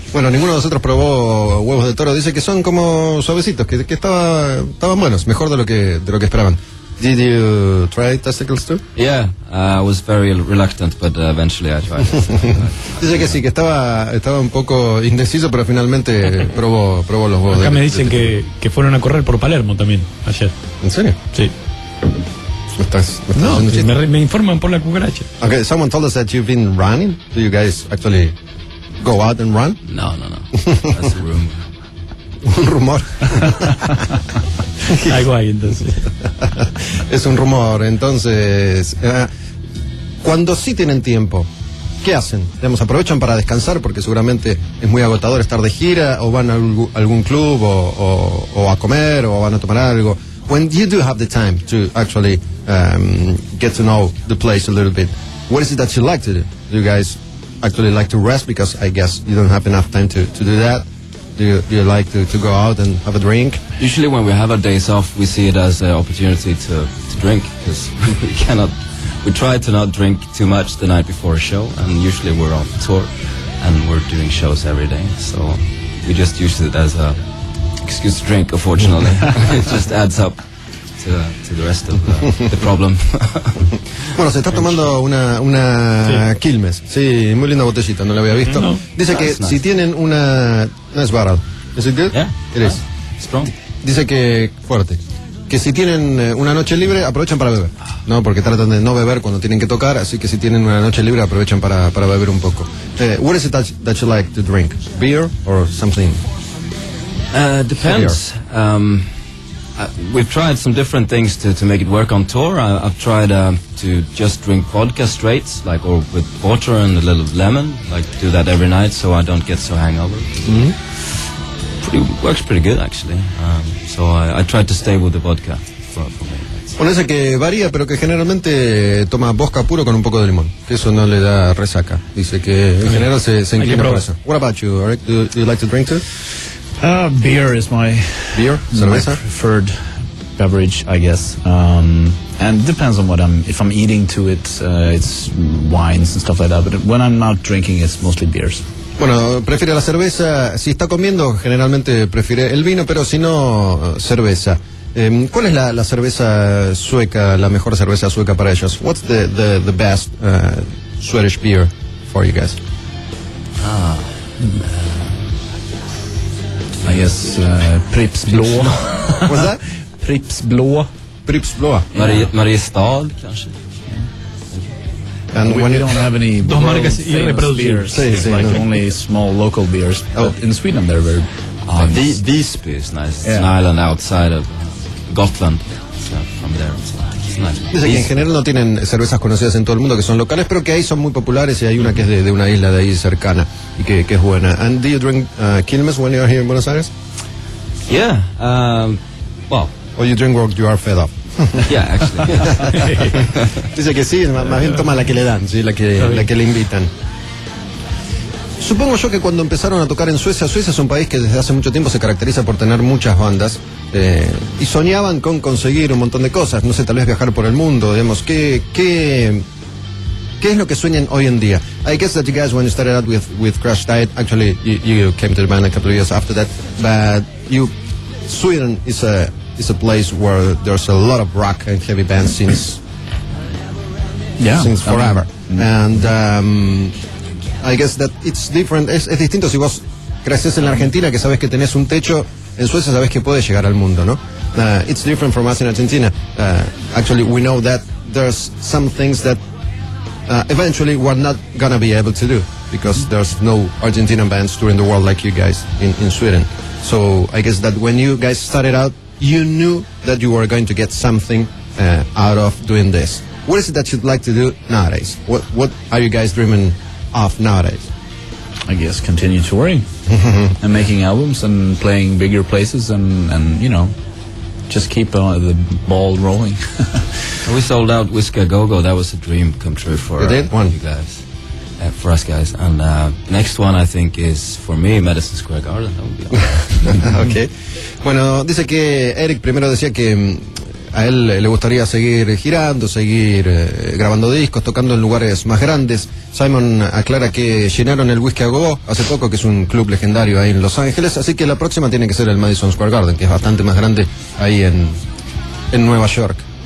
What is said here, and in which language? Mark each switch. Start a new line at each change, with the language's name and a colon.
Spanish: Bueno, ninguno de nosotros probó huevos de toro. Dice que son como suavecitos, que estaban buenos, mejor de lo que esperaban.
English: Did you try testicles too? Yeah, I was very reluctant, but eventually I tried.
Spanish: Dice que sí, que estaba un poco indeciso, pero finalmente probó los huevos. Acá me dicen que fueron a correr por Palermo también ayer. ¿En serio? Sí. ¿Estás no, me informan por la cucaracha.
English: Okay, someone told us that you've been running. Do you guys actually go out and run? No, no, no. That's a rumor.
Spanish: Un rumor. Algo hay, entonces. Es un rumor, entonces. Cuando sí tienen tiempo, ¿qué hacen? Digamos, ¿aprovechan para descansar? Porque seguramente es muy agotador estar de gira, o van a algún club, o a comer, o van a tomar algo.
English: When you do have the time to actually get to know the place a little bit, what is it that you like to do? Do you guys actually like to rest? Because I guess you don't have enough time to do that. Do you like to go out and have a drink? Usually when we have our days off, we see it as an opportunity to drink, because we try to not drink too much the night before a show, and usually we're off tour and we're doing shows every day, so we just use it as a excuse to drink, unfortunately. It just adds up to the rest of the problem.
Spanish: Bueno, se está tomando una sí. Quilmes. Sí, muy linda botellita, no la había visto. No. Dice no, que
English: nice.
Spanish: Si tienen una...
English: Nice bottle. Is it good? Yeah. It is. Strong.
Spanish: Dice que... Fuerte. Que si tienen una noche libre, aprovechan para beber. No, porque tratan de no beber cuando tienen que tocar, así que si tienen una noche libre, aprovechan para beber un poco.
English: What is it that you like to drink? Beer or something? Depends. We've tried some different things to make it work on tour. I've tried to just drink vodka straight, like, or with water and a little lemon. Like, do that every night so I don't get so hangover. Mm-hmm. Works pretty good, actually. So I tried to stay with the vodka for me.
Spanish: Bueno, dice que varía, pero que generalmente toma vodka puro con un poco de limón. Eso no le da resaca. Dice que en general se inclina por eso.
English: What about you, Eric? Do you like to drink too? Beer is my beer, cerveza? My preferred beverage, I guess. And it depends on what I'm. If I'm eating to it, it's wines and stuff like that. But when I'm not drinking, it's mostly beers.
Spanish: Bueno, prefiere la cerveza. Si está comiendo, generalmente prefiere el vino, pero si no, cerveza. ¿Cuál es la cerveza sueca, la mejor cerveza sueca para ellos?
English: What's the best Swedish beer for you guys? I guess Prips Blå. What's that? Prips Blå. Yeah. Mariestad, yeah. And we don't have any world-famous beers.
Spanish: Sí,
English: it's
Spanish: sí,
English: like
Spanish: no.
English: Only small local beers. Oh. But in Sweden, they're very famous. Visby is nice. It's an island outside of Gotland. So from there, it's like...
Spanish: Dice que en general no tienen cervezas conocidas en todo el mundo, que son locales, pero que ahí son muy populares, y hay una que es de una isla de ahí cercana y que es buena.
English: And do you drink Quilmes when you're here in Buenos Aires? Yeah. Well. Or you drink what you are fed up. Yeah, actually.
Spanish: Dice que sí, más bien toma la que le dan, sí, la que le invitan. Supongo yo que cuando empezaron a tocar en Suecia es un país que desde hace mucho tiempo se caracteriza por tener muchas bandas, y soñaban con conseguir un montón de cosas, no sé, tal vez viajar por el mundo, digamos, ¿qué es lo que sueñan hoy en día?
English: I guess that you guys, when you started out with Crash Diet, actually you came to the band a couple of years after that, but you, Sweden is a place where there's a lot of rock and heavy bands since forever. And I guess that it's different.
Spanish: Es distinto si vos creces en la Argentina, que sabes que tenés un techo. En Suecia sabes que puedes llegar al mundo, ¿no?
English: It's different from us in Argentina. Actually, we know that there's some things that eventually we're not gonna be able to do because there's no Argentinian bands touring the world like you guys in Sweden. So I guess that when you guys started out, you knew that you were going to get something out of doing this. What is it that you'd like to do nowadays? What are you guys dreaming off nowadays? I guess continue touring and making albums and playing bigger places and you know, just keep the ball rolling. We sold out Whisker Go Go. That was a dream come true for you guys, for us guys. And next one, I think, is for me, Madison Square Garden. That would be okay.
Spanish: Bueno, dice que Eric primero decía que a él le gustaría seguir girando, seguir grabando discos, tocando en lugares más grandes. Simon aclara que llenaron el Whisky a Go-Go hace poco, que es un club legendario ahí en Los Ángeles, así que la próxima tiene que ser el Madison Square Garden, que es bastante más grande ahí en Nueva York.